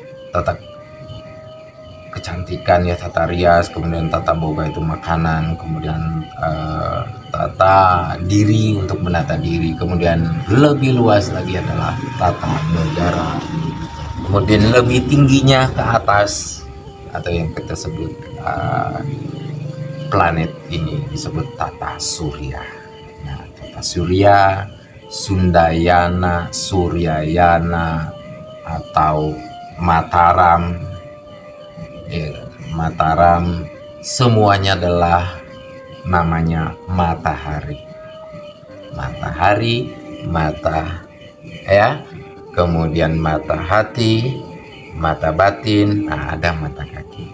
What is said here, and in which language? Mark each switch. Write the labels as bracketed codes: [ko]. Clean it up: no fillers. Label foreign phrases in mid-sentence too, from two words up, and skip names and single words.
[id] tata kecantikan ya, tata rias, kemudian tata boga itu makanan, kemudian tata diri untuk menata diri, kemudian lebih luas lagi adalah tata negara, kemudian lebih tingginya ke atas atau yang kita sebut planet ini disebut tata surya. Nah, tata surya, Sundayana, Suryayana, atau Mataram, Mataram, semuanya adalah namanya matahari. Matahari, mata ya, kemudian mata hati, mata batin, nah ada mata kaki.